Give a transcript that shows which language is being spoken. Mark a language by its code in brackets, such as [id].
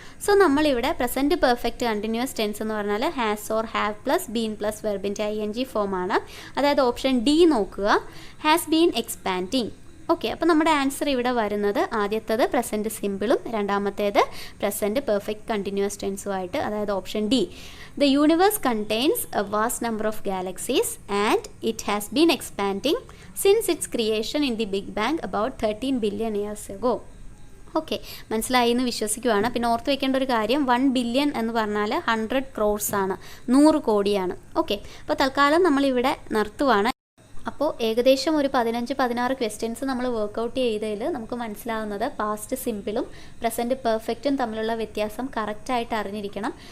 [ml] So നമ്മളിവിടെ present perfect continuous tense എന്ന് പറഞ്ഞാൽ has or have plus been plus വെർബിൻ്റെ ING ഫോമാണ്. അതായത് ഓപ്ഷൻ ഡി നോക്കുക, ഹാസ് ബീൻ എക്സ്പാൻഡിങ്. ഓക്കെ, അപ്പോൾ നമ്മുടെ ആൻസർ ഇവിടെ വരുന്നത് ആദ്യത്തേത് പ്രസൻറ്റ് സിമ്പിളും രണ്ടാമത്തേത് പ്രസൻറ്റ് പെർഫെക്റ്റ് കണ്ടിന്യൂസ് ടെൻസുമായിട്ട്, അതായത് option D. [en] The universe contains a vast number of galaxies and it has been expanding since its creation in the Big Bang about 13 billion years ago. [ml] Okay, മനസ്സിലായി എന്ന് വിശ്വസിക്കുവാണ്. പിന്നെ ഓർത്ത് വെക്കേണ്ട ഒരു കാര്യം, 1 billion എന്ന് പറഞ്ഞാൽ 100 crores ആണ്, 100 കോടിയാണ്. ഓക്കെ, അപ്പോൾ തൽക്കാലം നമ്മളിവിടെ നിർത്തുവാണ്. അപ്പോൾ ഏകദേശം ഒരു 15-16 ക്വസ്റ്റ്യൻസ് നമ്മൾ വർക്കൗട്ട് ചെയ്തതിൽ നമുക്ക് മനസ്സിലാവുന്നത് പാസ്റ്റ് സിമ്പിളും പ്രസൻറ്റ് പെർഫെക്റ്റും തമ്മിലുള്ള വ്യത്യാസം കറക്റ്റായിട്ട് അറിഞ്ഞിരിക്കണം.